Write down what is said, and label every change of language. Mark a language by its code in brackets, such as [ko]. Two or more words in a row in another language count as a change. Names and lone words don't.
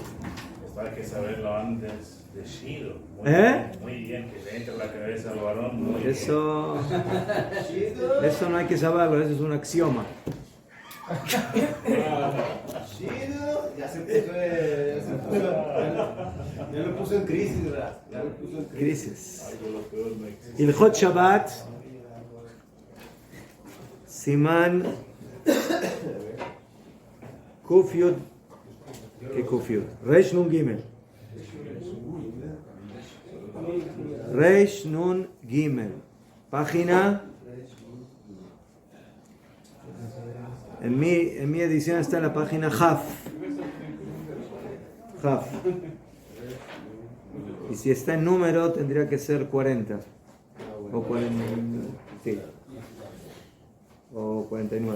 [es] Esto hay que saberlo antes de Shiro. Muy bien, que le entre la cabeza al varón. Muy bien. Eso no hay que saberlo, eso es un axioma. Chido. Ya lo puso en crisis, ¿verdad? Ya lo puso en crisis. Crisis. Algo lo peor no existe. [he] הלכות שבת סימן. קוף יוד. ¿Qué קוף יוד? ריש נון גימל. ריש נון גימל. [es] Página. En mi edición está en la página Haf. Y si está en número tendría que ser 40. O 40. Sí. O 49.